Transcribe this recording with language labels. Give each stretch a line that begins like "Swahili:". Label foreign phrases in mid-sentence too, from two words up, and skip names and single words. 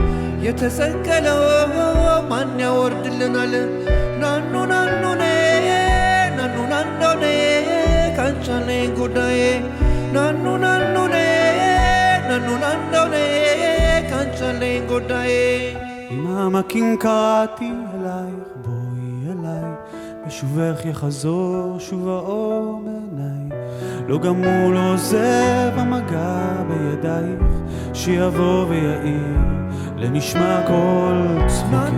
Amharic: የተሰቀለው ማን ያወርድልናል ናኑ ናኑኔ ናኑ ናኑኔ ካንቻኔ ጉዳዬ ናኑ ናኑኔ ናኑ ናኑኔ ካንቻኔ ጉዳዬ
Hebrew: אמא קינקעתי אלייך בואי אליי בשובך יחזור שוב האור מעיניי לא גמור לא עוזב המגע בידייך שיבוא ויעיר לנשמע כל צחוקי